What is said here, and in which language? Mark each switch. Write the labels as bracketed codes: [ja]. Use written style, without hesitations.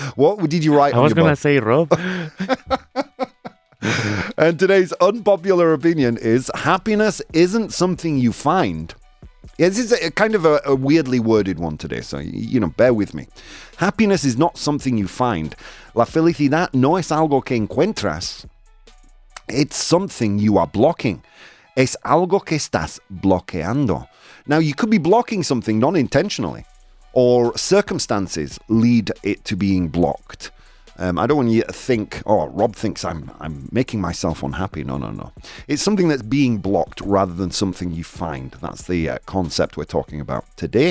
[en] What did you write? I was going to say Rob. And today's unpopular opinion is happiness isn't something you find. Yeah, this is a kind of a weirdly worded one today, so, bear with me. Happiness is not something you find. [es] La felicidad no es algo que encuentras. [en] It's something you are blocking. [es] Es algo que estás bloqueando. [en] Now, you could be blocking something non-intentionally, or circumstances lead it to being blocked. I don't want you to think, Rob thinks I'm making myself unhappy. No. It's something that's being blocked rather than something you find. That's the concept we're talking about today.